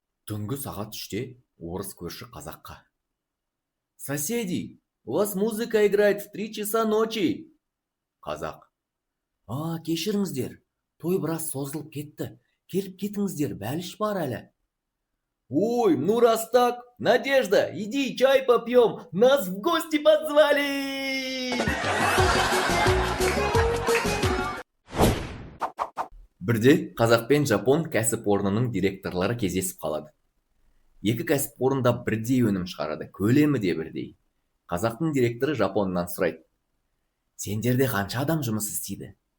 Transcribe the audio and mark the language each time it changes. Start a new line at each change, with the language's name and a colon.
Kazakh: Түнгі сағат 3-те орыс көрші қазаққа:
Russian: соседи, у вас музыка играет в 3 часа ночи.
Kazakh: Қазақ: кешіріңіздер, той біраз созылып кетті. Келіп кетіңіздер, бәліш бар әлі.
Russian: Ой, ну раз так, Надежда, иди чай попьем, нас в гости позвали.
Kazakh: Бірде қазақ пен жапон кәсіпорнының директорлары кездесіп қалады. Екі кәсіпорында бірдей өнім шығарады, көлемі де бірдей. Қазақтың директоры жапоннан сұрайды: сендерде қанша адам жұмыс істейді?